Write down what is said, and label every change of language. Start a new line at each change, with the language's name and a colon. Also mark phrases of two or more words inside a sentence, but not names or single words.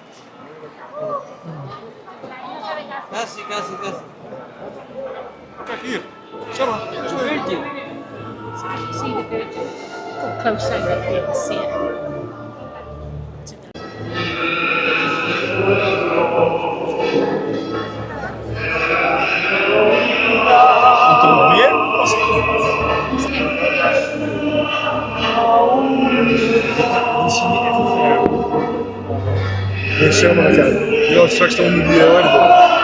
Spanish: Casi, casi, casi.
Dutch: Kijk hier. Zeg maar. Dat is leuk.
English: See the Virgin. Got close over here to see it.
Spanish: Otro bien.
Dutch: Die zie je echt ver. Moet je zelf maar naar kijken. Je loopt straks onder die orde door.